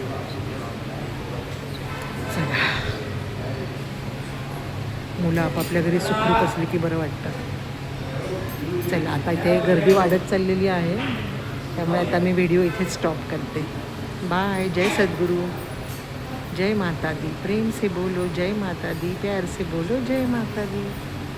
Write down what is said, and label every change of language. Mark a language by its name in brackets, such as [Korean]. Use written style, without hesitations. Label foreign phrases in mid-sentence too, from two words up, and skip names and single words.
[Marathi] चला, मुलं आपापल्या घरी सुखरूप असली की बरं वाटतं. चला, आता इथे गर्दी वाढत चाललेली आहे, त्यामुळे आता मी व्हिडिओ इथे स्टॉप करते. बाय. जय सद्गुरू. [Hindi] जय माता दी. प्रेम से बोलो जय माता दी. प्यार से बोलो जय माता दी.